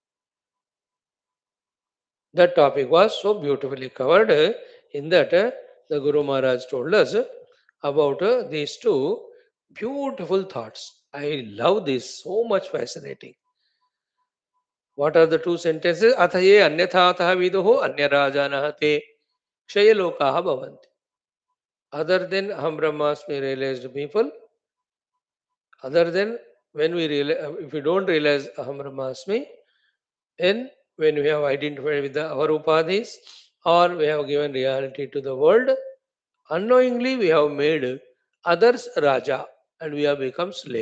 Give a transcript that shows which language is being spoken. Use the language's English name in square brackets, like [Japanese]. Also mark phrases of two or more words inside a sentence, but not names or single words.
[English] That topic was so beautifully covered in that the Guru Maharaj told us about these two beautiful thoughts. I love this, so much fascinating. What are the two sentences? [Sanskrit] अथ ये अन्यथातः विदुः अन्यराजानः ते क्षय्यलोकाः भवन्ति. [English] Other than [Sanskrit] अहं ब्रह्मास्मि [English] realized people, other than when we realize, if we don't realize [Sanskrit] अहं ब्रह्मास्मि, [English] then when we have identified with our upadhis or we have given reality to the world, unknowingly we have made others Raja and we have become slave.